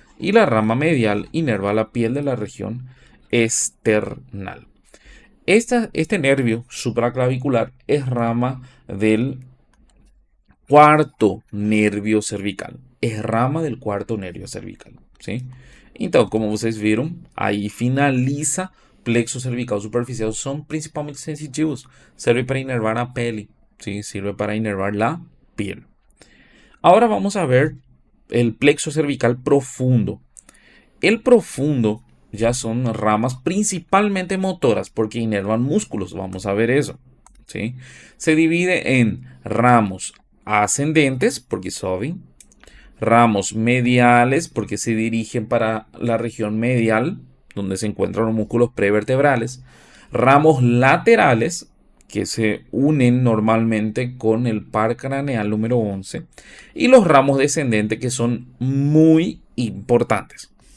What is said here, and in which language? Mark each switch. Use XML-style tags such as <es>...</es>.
<es>Y la rama medial inerva la piel de la región external. Este nervio supraclavicular es rama del cuarto nervio cervical. Es rama del cuarto nervio cervical, ¿sí?</es> <pt>Então, como vocês viram, aí finaliza plexo cervical superficial.</pt> <es>Son principalmente sensitivos. Sirve para inervar a pele, ¿sí? Sirve para inervar la piel. Ahora vamos a ver el plexo cervical profundo. El profundo ya son ramas principalmente motoras porque inervan músculos. Vamos a ver eso, ¿sí? Se divide en ramos ascendentes porque suben, ramos mediales porque se dirigen para la región medial donde se encuentran los músculos prevertebrales, ramos laterales que se unen normalmente con el par craneal número 11 y los ramos descendentes que son muy importantes.</es>